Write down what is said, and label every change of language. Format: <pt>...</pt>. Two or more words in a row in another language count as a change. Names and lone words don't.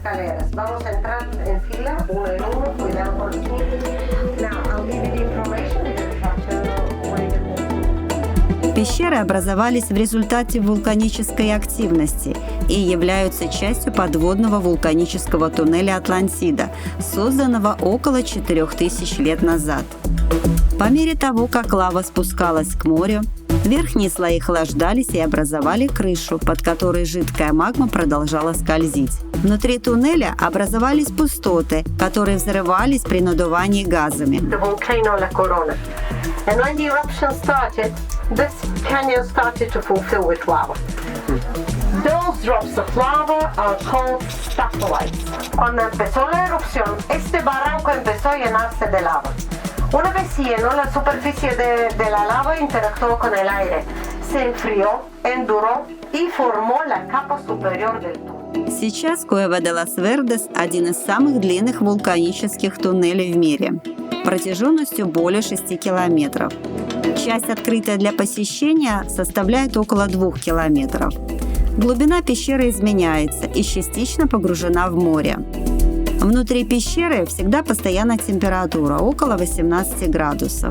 <ru>Пещеры образовались в результате вулканической активности и являются частью подводного вулканического туннеля Атлантида, созданного около 4000 лет назад. По мере того, как лава спускалась к морю, верхние слои охлаждались и образовали крышу, под которой жидкая магма продолжала скользить. Внутри туннеля образовались пустоты, которые взрывались при надувании газами.</ru> <en>And when the eruption started, this canyon started to fulfill with lava. Those drops of lava are called staphylite.</en> <es>Cuando empezó la erupción, este barranco empezó a llenarse de lava. Una vez lleno, la superficie de la lava interactuó con el aire, se enfrió, enduró y formó la capa superior del túnel.</es> <ru>Сейчас Cueva de las Verdes – один из самых длинных вулканических туннелей в мире, протяженностью более 6 километров. Часть, открытая для посещения, составляет около 2 километров. Глубина пещеры изменяется и частично погружена в море. Внутри пещеры всегда постоянная температура – около 18 градусов.</ru>